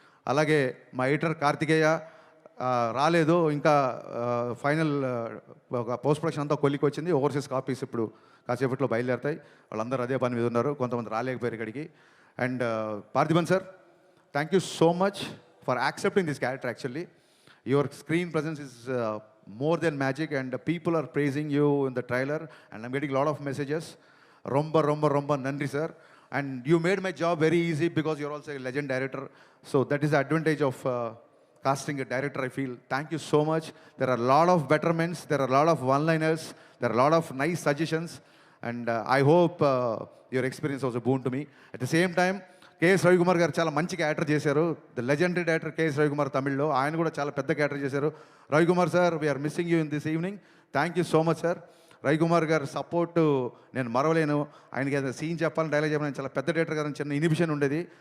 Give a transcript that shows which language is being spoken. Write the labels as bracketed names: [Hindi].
[Telugu] అలాగే మా ఎడిటర్ కార్తికేయ రాలేదు ఇంకా, ఫైనల్ ఒక పోస్ట్ ప్రొడక్షన్ అంతా కొలికి వచ్చింది. ఓవర్సీస్ కాపీస్ ఇప్పుడు కాసేపట్లో బయలుదేరుతాయి. వాళ్ళందరూ అదే పని మీద ఉన్నారు, కొంతమంది రాలేకపోయారు ఇక్కడికి. [English] And Parthiban sir, thank you so much for accepting this character. Actually your screen presence is more than magic and people are praising you in the trailer and I'm getting a lot of messages. [Tamil] Romba nandri sir, [English] and you made my job very easy because you're also a legend director. So that is the advantage of casting a director, I feel. Thank you so much. There are a lot of betterments, there are a lot of one-liners, there are a lot of nice suggestions, and I hope your experience was a boon to me. At the same time, [Telugu] KS Ravikumar గారు చాలా మంచి character చేశారు. The legendary director KS Ravikumar తమిళ్లో, ఆయన కూడా చాలా పెద్ద character చేశారు. [English] Ravikumar sir, we are missing you in this evening. Thank you so much sir. [Telugu] Ravikumar గారు సపోర్టు నేను మరవలేను. ఆయనకి ఏదైనా సీన్ చెప్పాలని, డైలాగ్ చెప్పాలని చాలా పెద్ద డైరెక్టర్ గారు చిన్న ఇనిబిషన్ ఉండేది.